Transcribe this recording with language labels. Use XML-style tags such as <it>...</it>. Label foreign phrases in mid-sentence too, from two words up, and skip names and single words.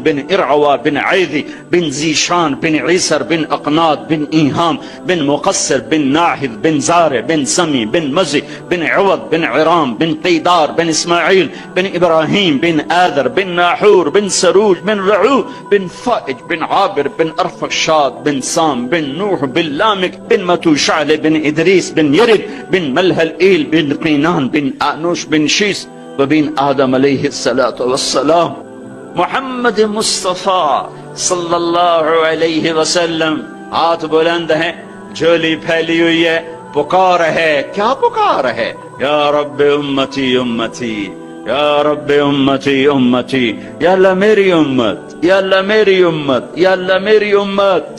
<ur>بن عروہ بن عدی بن ذیشان بن عیسر بن اکناد بن ایہام بن مقصر بن ناہد بن زارے بن سمی بن مزی بن عود بن ارم بن قیدار بن اسماعیل بن ابراہیم بن آذر بن ناحور بن سروج بن رعو بن فائز بن عابر بن ارفشاد بن سام بن نوح بن لامک بن متوشالے بن ادریس بن یرد بن ملہل ایل بن قینان بن انوش بن شیث بن آدم</ur> <ar>عليه الصلاة والسلام.</ar> <ur>محمد مصطفیٰ</ur> <ar>صلى الله عليه وسلم</ar> <ur>ہاتھ بلند ہے، جھولی پھیلی ہوئی ہے، پکار ہے. کیا پکار ہے?</ur> <ar>يا ربي أمتي أمتي, يا ربي أمتي أمتي,</ar> <ur>یا اللہ میری امت، یا اللہ میری امت، یا اللہ میری امت.</ur>